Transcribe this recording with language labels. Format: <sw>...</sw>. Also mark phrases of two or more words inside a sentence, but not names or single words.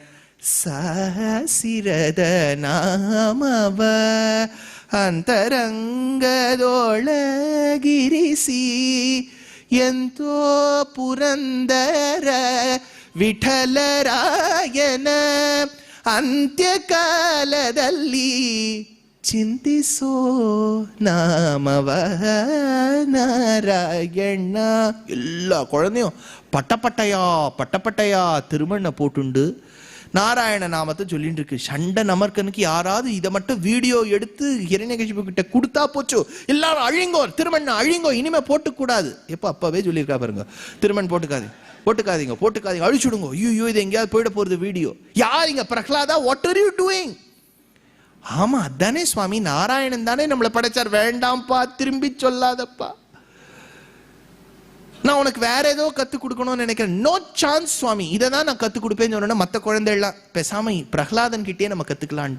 <kn>ಸಾಸಿರದ ನಾಮವ ಅಂತರಂಗದೊಳಗಿರಿಸಿ ಎಂತೋ ಪುರಂದರ ವಿಠಲರಾಯನ ಅಂತ್ಯಕಾಲದಲ್ಲಿ ಚಿಂತಿಸೋ ನಾಮವ நாராயண.</kn> <ta>எல்லா குழந்தையும் பட்டப்பட்டையா திருமண்ண போட்டுண்டு நாராயண நாமத்தை சொல்லிட்டு இருக்கு. சண்ட நமர்கனுக்கு யாராவது இதை மட்டும் வீடியோ எடுத்து ஹிரண்யகசிபு கிட்ட கொடுத்தா போச்சு, எல்லாரும் அழிங்கோ, திருமண் அழிங்கோ, இனிமே போட்டுக்கூடாது. எப்போ அப்பவே சொல்லியிருக்கா பாருங்க, திருமண் போட்டுக்காதீங்க, அழிச்சுடுங்க. ஐயோ இது எங்கேயாவது போயிட போறது வீடியோ. யாருங்க பிரஹ்லாதா,</ta> <en>What are you doing?</en> <ta>ஆமா அதானே சுவாமி, நாராயணன் தானே நம்மளை படைச்சார், வேண்டாம்ப்பா திரும்பி சொல்லாதப்பா, நான் உனக்கு வேற ஏதோ கத்துக் கொடுக்கணும்னு நினைக்கிறேன்.</ta> <en>No chance</en> <ta>சுவாமி, இதை தான் நான் கத்துக் கொடுப்பேன்னு சொன்னா மற்ற குழந்தைலாம் பேசாம பிரஹ்லாதன் கிட்டே நம்ம கத்துக்கலாம்டா.</ta>